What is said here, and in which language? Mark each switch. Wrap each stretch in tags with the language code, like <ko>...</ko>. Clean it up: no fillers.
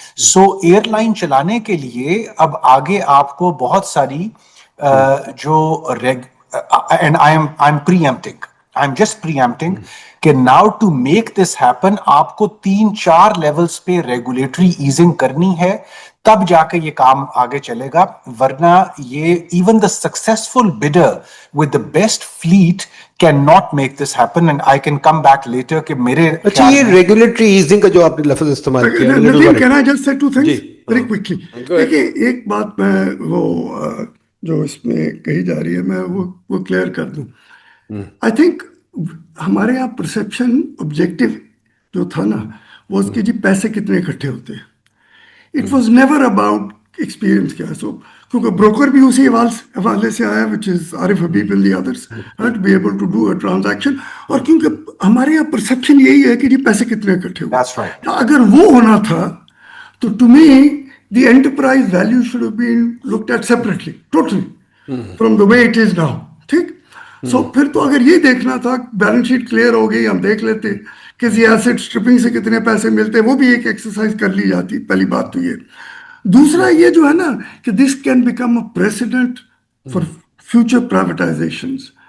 <ur>سو air line چلانے کے لیے اب آگے آپ کو بہت ساری جو</ur> <en>and I am just preempting</en> <ur>کہ</ur> <en>now to make this happen</en> <ur>آپ کو 3-4 لیولز پہ ریگولیٹری ایزنگ کرنی ہے, تب جا کے یہ کام آگے چلے گا. ورنہ یہ</ur> <en>Even the successful bidder with the best flat can not make this happen. And I can come back later</en> <ur>کہ میرے اچھا یہ ریگولیٹری ایزنگ کا جو آپ نے لفظ استعمال کیا,</ur> <en>can I just say 2 things very quickly?</en> <ur>دیکھیے ایک بات میں وہ جو اس میں کہی جا رہی ہے میں وہ کلیئر کر دوں. آئی تھنک ہمارے یہاں پرسیپشن آبجیکٹو جو تھا نا وہ اس کے جی پیسے کتنے اکٹھے ہوتے ہیں.</ur> <en>It was never about experience کیا. So</en> <ur>کیونکہ بروکر بھی اسی حوالے سے آیا</ur> <en>Which is Arif Habib and the others to be able to do a transaction.</en> <ur>اور کیونکہ ہمارے یہاں پرسیپشن یہی ہے کہ جی پیسے کتنے اکٹھے ہوئے. اگر وہ ہونا تھا تو</ur> <en>To me the enterprise value should have been looked at separately totally from the way it is now.</en> <ur>ٹھیک. سو پھر تو اگر یہ دیکھنا تھا بیلنس شیٹ کلیئر ہو گئی, ہم دیکھ لیتے کسی ایسٹ اسٹرپنگ سے کتنے پیسے ملتے, وہ بھی ایک ایکسرسائز کر لی جاتی. پہلی بات تو یہ. دوسرا یہ جو ہے نا کہ</ur> <en>This can become a precedent for future privatisations.</en>